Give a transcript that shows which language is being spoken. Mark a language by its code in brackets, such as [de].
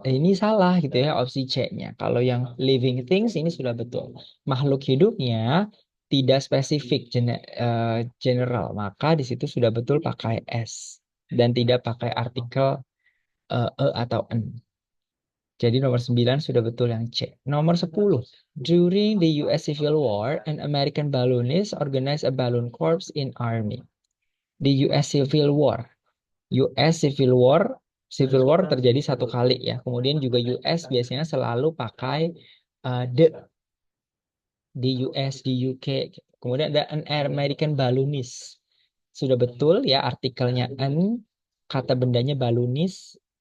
[id] Ini salah gitu ya opsi C-nya. Kalau yang living things ini sudah betul. Makhluk hidupnya tidak spesifik general. Maka di situ sudah betul pakai S dan tidak pakai artikel atau N. Jadi nomor 9 sudah betul yang C. Nomor 10. [en] During the US Civil War, an American balloonist organized a balloon corps in army. The US Civil War. [id] US Civil War terjadi satu kali ya. Kemudian juga US biasanya selalu pakai the di US, di UK. Kemudian ada [en] an American balloonist. [id] Sudah betul ya artikelnya an, kata bendanya balloonist.